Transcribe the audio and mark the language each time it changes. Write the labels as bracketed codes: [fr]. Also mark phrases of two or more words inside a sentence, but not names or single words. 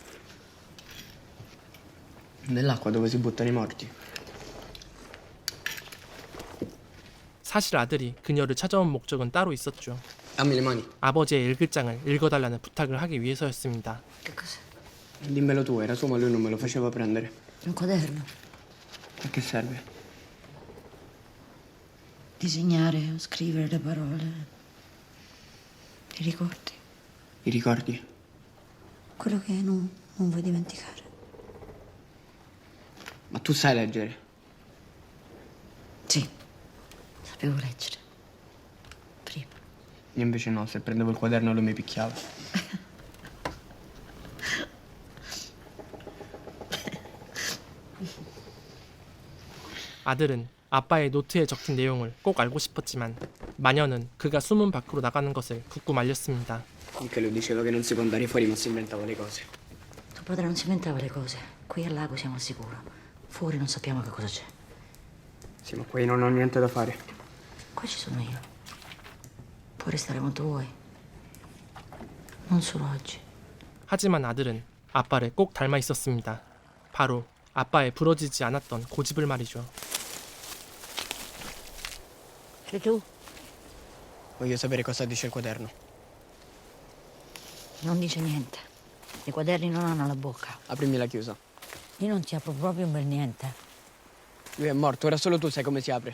[it] Nell'acqua dove si buttano i morti. [ko] 사실 아들이 그녀를 찾아온 목적은 따로 있었죠. [it] Dammi le mani. [ko] 아버지의 일글장을 읽어달라는 부탁을 하기 위해서였습니다. [it] Che cos'è? Dimmelo tu, era suo ma lui non me lo faceva prendere. Un quaderno? A che serve? Disegnare, scrivere le parole. I ricordi. I ricordi? Quello che non vuoi dimenticare. Ma tu sai leggere? Sì, sapevo leggere. Prima. Io invece no, se prendevo il quaderno lui mi picchiava. [ko] 아들은 아빠의 노트에 적힌 내용을 꼭 알고 싶었지만 마녀는 그가 수문 밖으로 나가는 것을 굳고 말렸습니다. [it] Anche lui diceva che non si può andare fuori ma si inventava le cose. Tuo padre non si inventava le cose. Qui al lago siamo al sicuro. Fuori non sappiamo che cosa c'è. Sì, ma poi non ho niente da fare. Qua ci sono io. Puoi restare quanto vuoi. Non solo oggi. [ko] 하지만 아들은 아빠를 꼭 닮아 있었습니다. 바로 아빠의 부러지지 않았던 고집을 말이죠. [it] E tu? Voglio sapere cosa dice il quaderno. Non dice niente. I quaderni non hanno la bocca. Aprimi la chiusa. Io non ti apro proprio un bel niente. Lui è morto, ora solo tu sai come si apre.